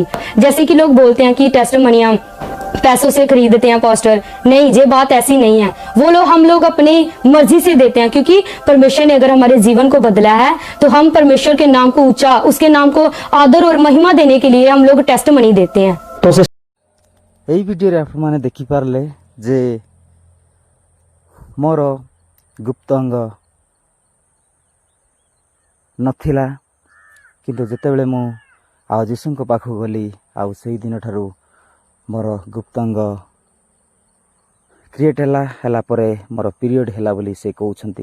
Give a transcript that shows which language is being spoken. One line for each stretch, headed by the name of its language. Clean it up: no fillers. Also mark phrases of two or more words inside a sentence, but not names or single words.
Hindi: जैसे कि लोग बोलते हैं कि
English: test monies
Hindi: पैसों से खरीदते हैं पास्टर, नहीं, ये बात ऐसी नहीं है। वो लोग हम लोग अपनी मर्जी से देते हैं, क्योंकि परमेश्वर ने अगर हमारे जीवन को बदला है तो हम परमेश्वर के नाम को ऊंचा, उसके नाम को आदर और महिमा देने के लिए हम लोग
English: test money
Hindi: देते हैं। तो
Odia: এই ভিডিওରେ ଆପଣମାନେ ଦେଖିପାରିଲେ ଯେ ମୋର ଗୁପ୍ତ ଅଙ୍ଗ ନଥିଲା, କିନ୍ତୁ ଯେତେବେଳେ ମୁଁ ଆଉ ଯୀଶୁଙ୍କ ପାଖକୁ ଗଲି, ଆଉ ସେଇ ଦିନଠାରୁ ମୋର ଗୁପ୍ତ ଅଙ୍ଗ କ୍ରିଏଟ୍ ହେଲା ପରେ ମୋର ପିରିୟଡ଼ ହେଲା ବୋଲି ସେ କହୁଛନ୍ତି।